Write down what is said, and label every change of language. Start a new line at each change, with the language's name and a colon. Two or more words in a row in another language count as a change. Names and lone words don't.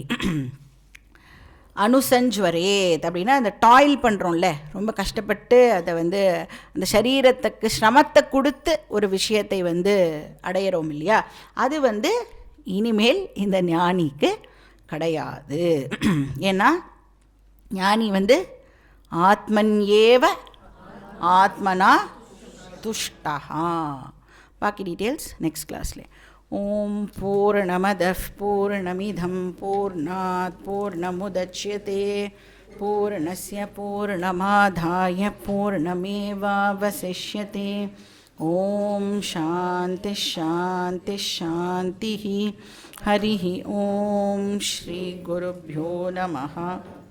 Tamil: அனுசஞ்ச்வரேத் அப்படின்னா அந்த டாயில் பண்ணுறோம்ல, ரொம்ப கஷ்டப்பட்டு அதை வந்து அந்த சரீரத்துக்கு சிரமத்தை கொடுத்து ஒரு விஷயத்தை வந்து அடையிறோம் இல்லையா, அது வந்து இனிமேல் இந்த ஞானிக்கு கிடையாது. ஏன்னா ஞானி வந்து
Sanskrit: आत्मन् एव आत्मना तुष्टः.
Tamil: பாக்கி டீட்டெயில்ஸ்
English: next class.
Sanskrit: ॐ पूर्णमदः पूर्णमिदं पूर्णात् पूर्णमुदच्यते पूर्णस्य पूर्णमादाय पूर्णमेवावशिष्यते। ॐ शान्तिः शान्तिः शान्तिः। हरिः ॐ श्रीगुरुभ्यो नमः।